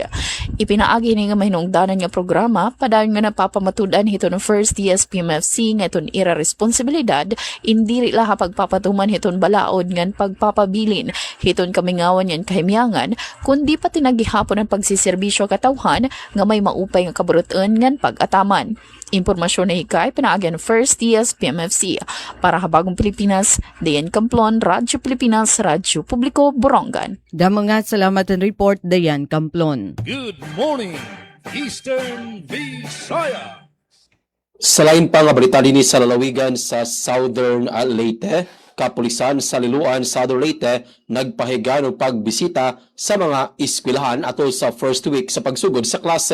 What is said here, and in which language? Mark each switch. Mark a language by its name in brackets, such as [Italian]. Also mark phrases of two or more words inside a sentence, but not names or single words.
[Waray] Ipinaagi ni nga mahinungdanan nga programa padayon nga napapamatudan hiton ng First TSPMFC nga iton ira responsibilidad indiri laha pagpapatuman hiton balaod ngan pagpapabilin hiton kamingawan yan kahimyangan kundi pati nagihapon ang pagsiserbisyo katawhan nga may maupay nga kaburutan ngan pag-ataman. Impormasyon na hikay pinaagyan First TSPMFC para habagong Pilipinas, Dayan Camplon, Radyo Pilipinas, Radyo Publiko, Borongan. Damo nga salamat ang report, Dayan Camplon. [English] Good morning, Eastern Visayas. [Cebuano] Sa lain pa nga balita din sa lalawigan sa Southern Leyte, kapulisan sa Liloan, Southern Leyte, nagpahigan og pagbisita sa mga eskwelahan atol sa [English] first week [Cebuano] sa pagsugod sa klase.